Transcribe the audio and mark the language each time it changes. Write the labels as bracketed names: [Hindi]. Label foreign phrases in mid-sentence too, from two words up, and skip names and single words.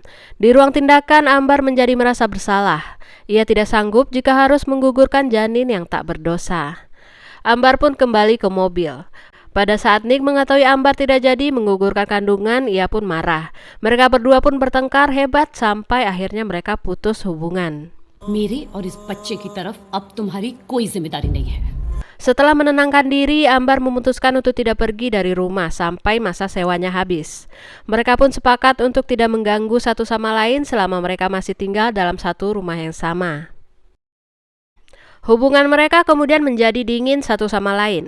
[Indonesian] Di ruang tindakan, Ambar menjadi merasa bersalah. Ia tidak sanggup jika harus menggugurkan janin yang tak berdosa. Ambar pun kembali ke mobil. Pada saat Nick mengetahui Ambar tidak jadi menggugurkan kandungan, ia pun marah. Mereka berdua pun bertengkar hebat sampai akhirnya mereka putus hubungan. [Hindi] मेरे और इस बच्चे की तरफ अब तुम्हारी कोई जिम्मेदारी नहीं है. [Indonesian] Setelah menenangkan diri, Ambar memutuskan untuk tidak pergi dari rumah sampai masa sewanya habis. Mereka pun sepakat untuk tidak mengganggu satu sama lain selama mereka masih tinggal dalam satu rumah yang sama. Hubungan mereka kemudian menjadi dingin satu sama lain.